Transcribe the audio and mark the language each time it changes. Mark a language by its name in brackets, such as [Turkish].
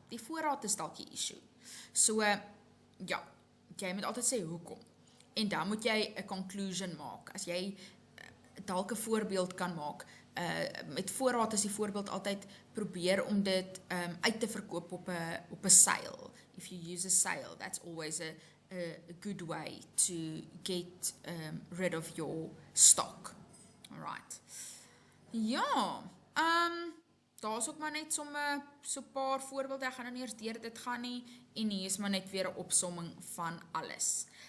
[Afrikaans] Die voorraad is dalk die issue. So, ja, jy moet altyd sê hoekom. En dan moet jy 'n conclusion maak. As jy dalk 'n voorbeeld kan maak, met voorraad is die voorbeeld altyd probeer om dit uit te verkoop op 'n sale. [English] If you use a sale, that's always a good way to get rid of your stock. Alright. [Afrikaans] Ja, daar's ook maar net so 'n paar voorbeelde. Ek gaan nou nie eers deur dit gaan nie en hier is maar net weer 'n opsomming van alles.